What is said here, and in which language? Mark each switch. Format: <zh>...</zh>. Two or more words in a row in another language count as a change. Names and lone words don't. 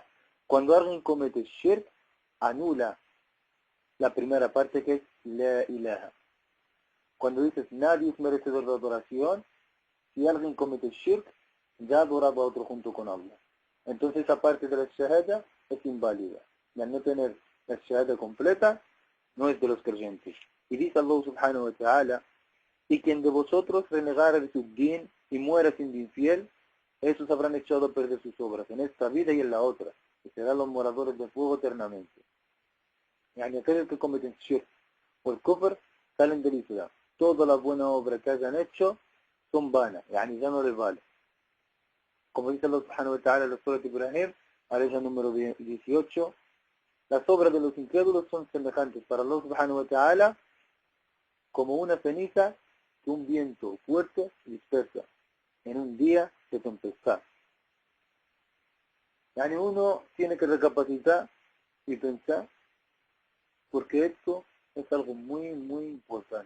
<es>Cuando alguien comete shirk, anula la primera parte que es la ilaha. Cuando dices nadie es merecedor de adoración, si alguien comete shirk, ya ha adorado a otro junto con Allah. Entonces esa parte de la shahada es inválida. Y al no tener la shahada completa, no es de los creyentes. Y dice Allah</es> <ar>سبحانه وتعالى,</ar> <es>y quien de vosotros renegara de su din y muera siendo infiel, esos habrán echado a perder sus obras en esta vida y en la otra, y serán los moradores del fuego eternamente. Y aquellos que cometen shirk o el kufr salen del Islam. Todas las buenas obras que hayan hecho son vanas, ya no les vale. Como dice Allah</es> <ar>سبحانه وتعالى</ar> <es>en la Surah de Ibrahim, ayah número 18, las obras de los incrédulos son semejantes para Allah</es> <ar>سبحانه وتعالى</ar> <es>como una ceniza que un viento fuerte dispersa en un día de tempestad. Uno tiene que recapacitar y pensar, porque esto es algo muy, muy importante.</es>